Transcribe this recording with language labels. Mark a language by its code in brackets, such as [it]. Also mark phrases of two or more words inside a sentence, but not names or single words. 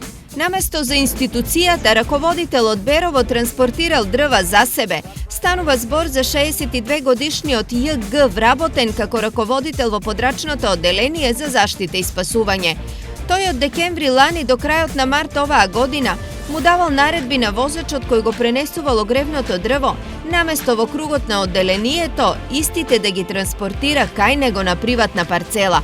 [mk] Наместо за институцијата, раководител од Берово транспортирал дрва за себе. Станува збор за 62-годишниот Ј.Г. вработен како раководител во подрачното одделение за заштита и спасување. Тој од декември лани до крајот на март оваа година му давал наредби на возачот кој го пренесувал огревното дрво, наместо во кругот на одделението, истите да ги транспортира кај него на приватна парцела.